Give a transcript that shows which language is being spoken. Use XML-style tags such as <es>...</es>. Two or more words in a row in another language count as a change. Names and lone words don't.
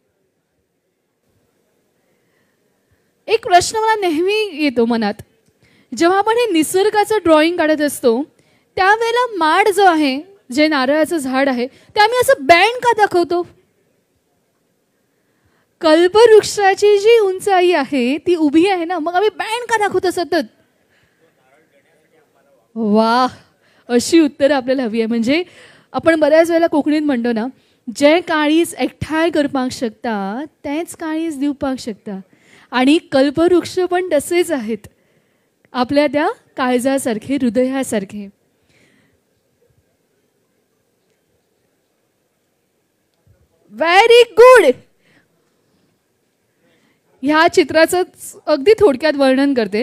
<mr>एक प्रश्न मला नेहमी येतो मनात, जेव्हा आपण हे निसर्गाचं ड्रॉइंग काढत असतो त्यावेळेला माड जो आहे, जे नारळाचं झाड आहे, ते आम्ही असं बँड का दाखवतो? कल्पवृक्षाची जी उंचाई आहे ती उभी आहे ना, मग आम्ही बँड का दाखवतो सतत? वा, अशी उत्तरं आपल्याला हवी आहे. म्हणजे आपण बऱ्याच वेळेला कोंकणीत म्हणतो ना,</mr> <kok>जे काळीज एकठांय करपाक शकता तेच काळीज दिवपाक शकता.</kok> <mr>आणि कल्पवृक्ष पण तसेच आहेत, आपल्या त्या काळजासारखे, हृदयासारखे.</mr> <en>very good.</en> <mr>ह्या चित्राचं अगदी थोडक्यात वर्णन करते.</mr>